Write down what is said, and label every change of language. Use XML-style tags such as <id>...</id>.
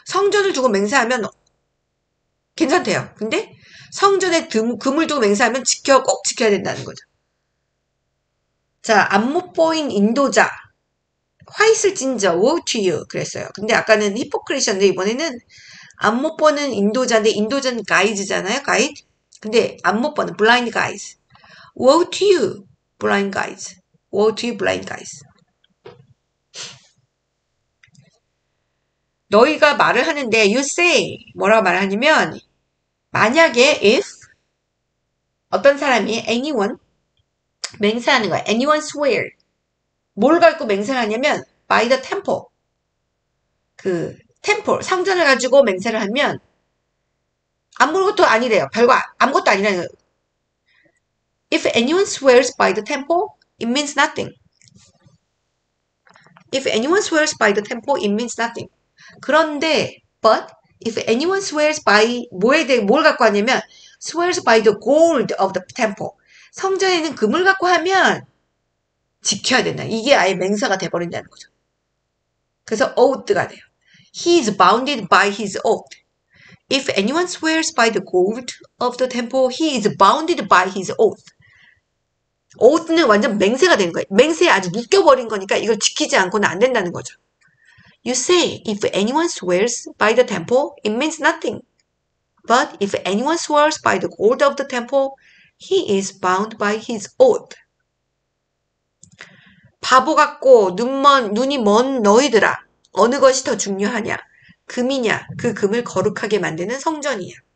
<ko>성전을 두고 맹세하면 괜찮대요. 근데 성전에 금을 두고 맹세하면 꼭 지켜야 된다는 거죠. 자, 안 못 보인 인도자. 화이슬진저</ko> <en>woe to you</en> <ko>그랬어요. 근데 아까는 히포크리시였는데 이번에는 안 못 보는 인도자인데 인도자는 가이즈잖아요. 가이드. 근데 안 못 보는</ko> <en>blind guys. Woe to you, blind guys. Woe to you, blind guys.</en> <ko>너희가 말을 하는데</ko> <en>you say</en> <ko>뭐라고 말하냐면 만약에 if 어떤 사람이 anyone 맹세하는 거야.</ko> <en>anyone swear.</en> <ko>뭘 갖고 맹세를 하냐면</ko> <en>by the temple.</en> <ko>템플, 성전을 가지고 맹세를 하면 아무것도 아니래요. 별거 아무것도 아니라는 거예요.</ko> <en>If anyone swears by the temple, it means nothing. If anyone swears by the temple, it means nothing.</en> <ko>그런데</ko> <en>But if anyone swears by</en> <ko>뭘 갖고 하냐면</ko> <en>swears by the gold of the temple.</en> <ko>성전에는 금을 갖고 하면 지켜야 된다. 이게 아예 맹세가 돼버린다는 거죠. 그래서 oath가 돼요.</ko> <en>He is bounded by his oath. If anyone swears by the gold of the temple, he is bounded by his oath.</en> <ko>oath는 완전 맹세가 되는 거예요. 맹세에 아주 묶여버린 거니까 이걸 지키지 않고는 안 된다는 거죠.</ko> <en>You say, if anyone swears by the temple, it means nothing. But if anyone swears by the gold of the temple, he is bound by his oath.</en> <ko>바보 같고 눈이 먼 너희들아, 어느 것이 더 중요하냐? 금이냐? 그 금을 거룩하게 만드는 성전이야.</ko>